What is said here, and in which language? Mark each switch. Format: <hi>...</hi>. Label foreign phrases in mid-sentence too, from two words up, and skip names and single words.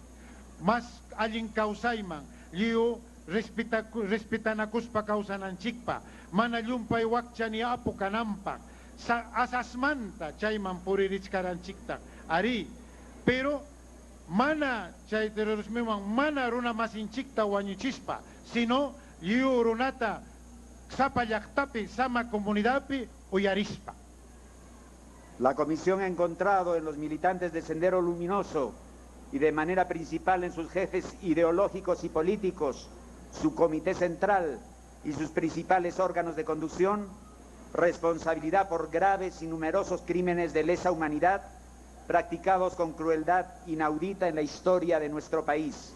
<qu>Mas allin causaiman, liu respetanakuspa causananchikpa, mana llumpay wakchani apu kanampa, asasmanta chayman puririchkaranchikta, ari, pero mana chay terrorismoman mana runa masinchikta wañuchispa, sino liu runata sapa llaqtapi, sama comunidadpi uyarispa.</qu> <es>La Comisión ha encontrado en los militantes de Sendero Luminoso y de manera principal en sus jefes ideológicos y políticos, su comité central y sus principales órganos de conducción, responsabilidad por graves y numerosos crímenes de lesa humanidad practicados con crueldad inaudita en la historia de nuestro país.</es>